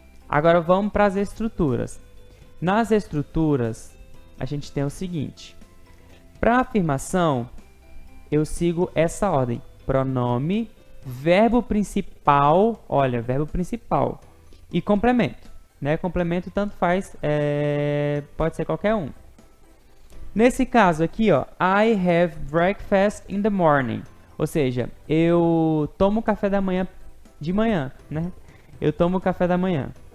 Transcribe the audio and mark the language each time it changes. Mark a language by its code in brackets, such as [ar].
[pt] Agora vamos para as estruturas. Nas estruturas, a gente tem o seguinte. Para afirmação, eu sigo essa ordem. Pronome, verbo principal, olha, verbo principal e complemento, né? Complemento tanto faz, pode ser qualquer um. Nesse caso aqui, ó, [en] I have breakfast in the morning. [pt] Ou seja, eu tomo café da manhã de manhã, né? Eu tomo café da manhã.